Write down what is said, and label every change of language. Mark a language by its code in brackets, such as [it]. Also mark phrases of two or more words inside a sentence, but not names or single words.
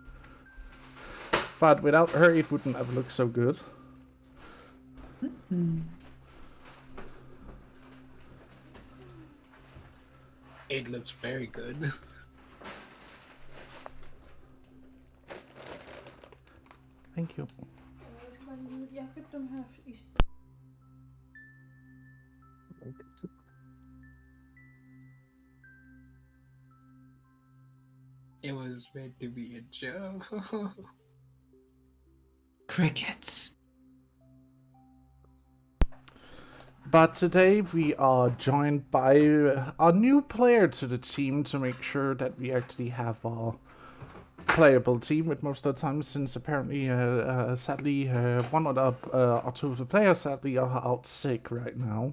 [en] But without her, it wouldn't have looked so good. Mm-hmm. It looks very good. Thank you. [da] Jeg skal bare lige vide, jeg købte dem her i... [en] It was meant to be a joke. Crickets. But today we are joined by a new player to the team to make sure that we actually have a playable team with most of the time, since apparently, sadly, one of the or two of the players sadly are out sick right now.